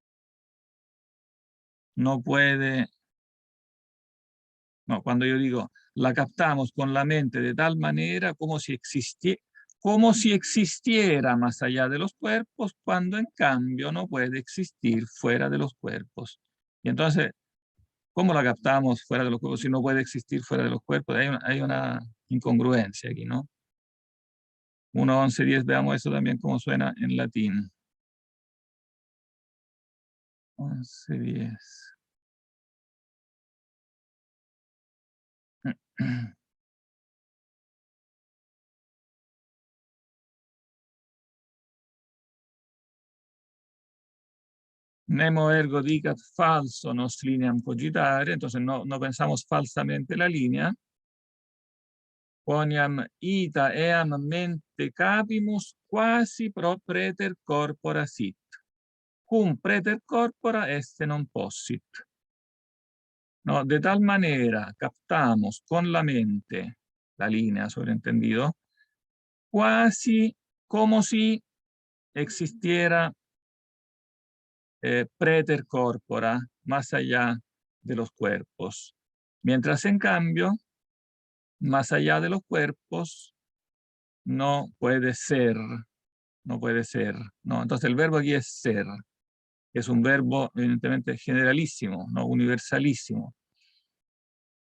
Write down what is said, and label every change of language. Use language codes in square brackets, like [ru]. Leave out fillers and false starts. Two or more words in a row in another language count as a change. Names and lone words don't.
[es] No puede, no, cuando yo digo, la captamos con la mente de tal manera como si existiera más allá de los cuerpos, cuando en cambio no puede existir fuera de los cuerpos. Y entonces, ¿cómo la captamos fuera de los cuerpos si no puede existir fuera de los cuerpos? Hay una incongruencia aquí, ¿no? 1.11.10, veamos eso también cómo suena en latín. 11.10. [la] Nemo ergo dicat falso nos lineam cogitare, [es] entonces no pensamos falsamente la línea. [la] Quoniam ita eam mente capimus quasi pro preter corpora sit. Cum preter corpora esse non possit. [es] No, de tal manera captamos con la mente la línea, sobreentendido, casi como si existiera [la] preter corpora, [es] más allá de los cuerpos. Mientras en cambio, más allá de los cuerpos, no puede ser, ¿no? Entonces el verbo aquí es ser, es un verbo evidentemente generalísimo, no universalísimo.